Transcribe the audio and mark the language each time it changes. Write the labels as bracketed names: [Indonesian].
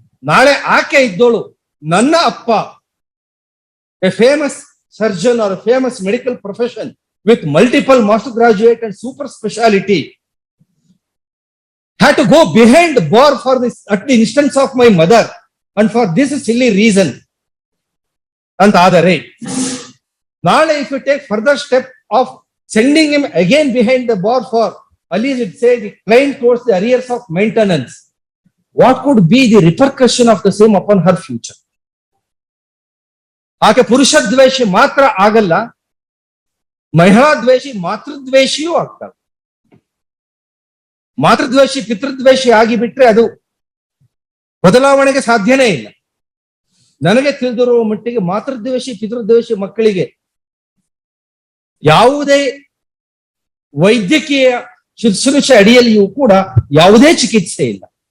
[Kannada] ನಾಳೆ ಆಕೆ ಇದ್ದೋಳು, ನನ್ನ ಅಪ್ಪ [English] A famous surgeon or famous medical profession with multiple master graduate and super speciality had to go behind the bar for this at the instance of my mother and for this silly reason. And [Kannada] ಆದರೆ ನಾಳೆ [English] if you take further step of sending him again behind the bar for, at least it says the claim towards the arrears of maintenance, what could be the repercussion of the same upon her future? [Kannada] ಆಕೆ ಪುರುಷ ದ್ವೇಷಿ ಮಾತ್ರ ಆಗಲ್ಲ, ಮಹಿಳಾ ದ್ವೇಷಿ, ಮಾತೃದ್ವೇಷಿಯೂ ಆಗ್ತಾರೆ. ಮಾತೃದ್ವೇಷಿ ಪಿತೃದ್ವೇಷಿ ಆಗಿಬಿಟ್ರೆ ಅದು ಬದಲಾವಣೆಗೆ ಸಾಧ್ಯನೇ ಇಲ್ಲ. ನನಗೆ ತಿಳಿದಿರುವ ಮಟ್ಟಿಗೆ ಮಾತೃದ್ವೇಷಿ ಪಿತೃದ್ವೇಷಿ ಮಕ್ಕಳಿಗೆ ಯಾವುದೇ ವೈದ್ಯಕೀಯ ಶುಶ್ರೂಷೆ ಅಡಿಯಲ್ಲಿಯೂ ಕೂಡ ಯಾವುದೇ ಚಿಕಿತ್ಸೆ ಇಲ್ಲ.